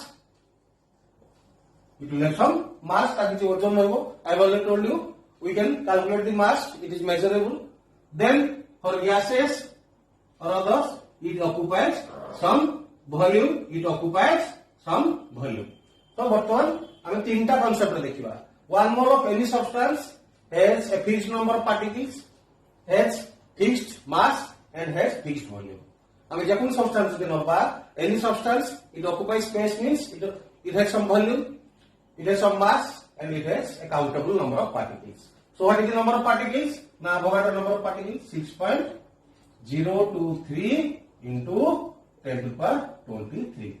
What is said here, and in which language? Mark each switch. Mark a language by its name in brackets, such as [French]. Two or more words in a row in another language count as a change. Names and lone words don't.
[English] It will have some mass. I have already told you, we can calculate the mass. It is measurable. Then for gases or others, it occupies some volume. It occupies some volume. [Odia] So ବର୍ତ୍ତମାନ ଆମେ ତିନିଟା concept ଦେଖିବା. [English] 1 mole of any substance has a fixed number of particles, has fixed mass and has fixed volume. [Odia] ଆମେ ଯେକୌଣସି substance ଯଦି ନବା, [English] any substance, it occupies space means it has some volume, it has some mass and it has a countable number of particles. So what is the number of particles? Now Avogadro's number of particles 6.023 into 10 to the power 23.